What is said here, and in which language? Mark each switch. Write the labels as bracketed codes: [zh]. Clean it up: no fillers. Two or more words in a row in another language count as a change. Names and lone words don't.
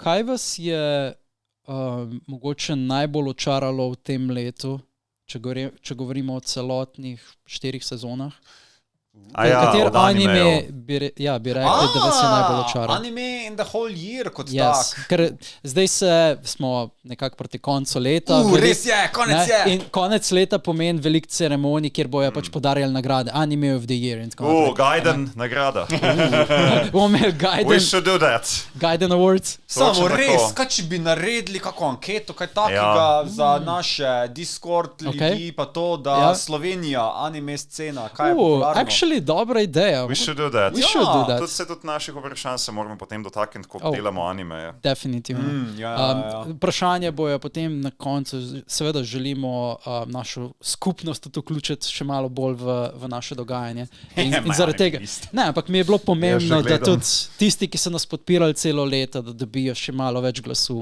[sl] kaj vas je mogoče najbolj očaralo v tem letu, če govorimo o celotnih 4 sezonah? Kater anime bi rekel, da vas je najbolj očaral? [en] Anime in the whole year kot [sl] tak. Ker zdaj smo nekako proti koncu leta. Res je, konec je. In konec leta pomeni veliko ceremonij, kjer bojo pač podarjali nagrade. [en] Anime of the year. [sl] Gaiden nagrada. [en] We should do that. Gaiden Awards. [sl] Samo res, kaj če bi naredili kako anketo, kaj takega za naše Discord ljudi, pa to, da Slovenija, anime scena, kaj je popularno. Dobra ideja. [en] We should do that. [sl] Tudi naših vprašanj se moramo potem dotakniti, ko delamo anime. Definitivno. Vprašanje bojo potem na koncu, seveda želimo našo skupnost tudi vključiti še malo bolj v naše dogajanje. In zaradi tega. Ne, ampak mi je bilo pomembno, da tudi tisti, ki so nas podpirali celo leto, da dobijo še malo več glasu.